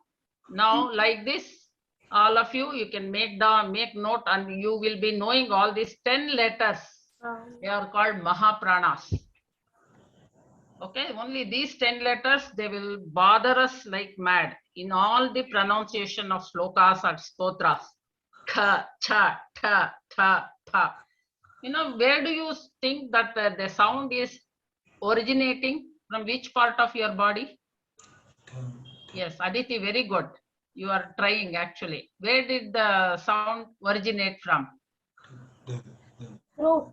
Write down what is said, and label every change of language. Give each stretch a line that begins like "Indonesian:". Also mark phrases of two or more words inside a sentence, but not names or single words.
English: Now, like this, all of you can make note, and you will be knowing all these 10 letters. They are called Mahapranas. Okay, only these 10 letters, they will bother us like mad in all the pronunciation of slokas or stotras.
Sanskrit: ख, छ, ठ, थ, थ.
English: Where do you think that the sound is originating? From which part of your body? Yes, Aditi, very good. You are trying actually. Where did the sound originate from? Throat.